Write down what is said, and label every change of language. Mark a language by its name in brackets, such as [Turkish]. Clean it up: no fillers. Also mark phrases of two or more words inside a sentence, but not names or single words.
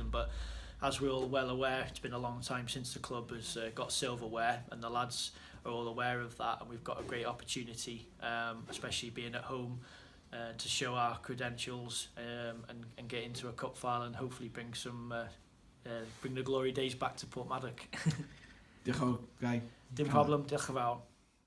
[English] But as we're all well aware, it's been a long time since the club has got silverware, and the lads are all aware of that, and we've got a great opportunity, especially being at home, to show our credentials, and get into a cup final and hopefully bring the glory days back to Portmadog. [Welsh] Diolch, Guy. Dim problem, diolch yn fawr.